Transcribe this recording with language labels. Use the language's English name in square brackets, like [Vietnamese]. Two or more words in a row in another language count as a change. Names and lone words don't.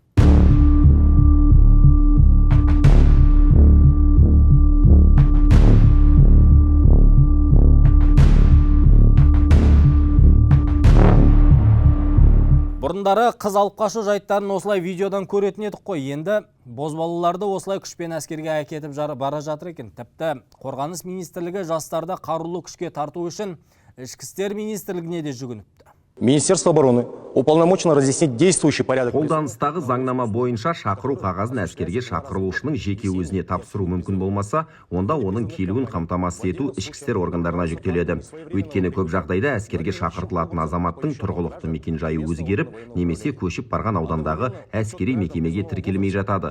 [Kazakh] Бұрындары қыз алып қашу жайттарын осылай видеодан көретін едік қой. Енді бозбалаларды осылай күшпен әскерге әкетіп бара жатыр екен. Тіпті Қорғаныс министрлігі жастарды қарулы күшке тарту үшін Ішкі істер министрлігіне де жүгініпті. [Russian] Министерство обороны уполномочено разъяснить действующий порядок. [Kazakh] Қолданыстағы заңнама бойынша шақыру қағазын әскерге шақырылушының жеке өзіне тапсыру мүмкін болмаса, онда оның келуін қамтамасыз ету ішкі істер органдарына жүктеледі. Өйткені көп жағдайда әскерге шақыртылатын азаматтың тұрғылықты мекенжайы өзгеріп, немесе көшіп барған аудандағы әскери мекемеге тіркелмей жатады.